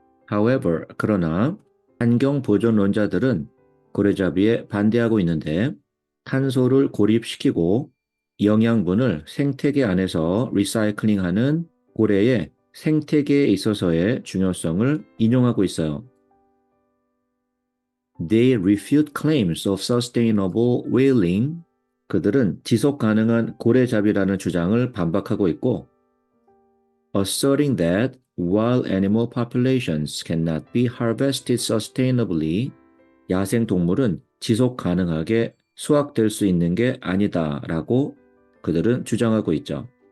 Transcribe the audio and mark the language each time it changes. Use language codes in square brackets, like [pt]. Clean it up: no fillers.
[ko] However, 그러나 환경 보존론자들은 고래잡이에 반대하고 있는데 탄소를 고립시키고 영양분을 생태계 안에서 리사이클링하는 고래의 생태계에 있어서의 중요성을 인용하고 있어요. [en] They refute claims of sustainable whaling. [ko] 그들은 지속 가능한 고래잡이라는 주장을 반박하고 있고 [en] asserting that wild animal populations cannot be harvested sustainably, [ko] 야생 동물은 지속 가능하게 수확될 수 있는 게 아니다라고 그들은 주장하고 있죠.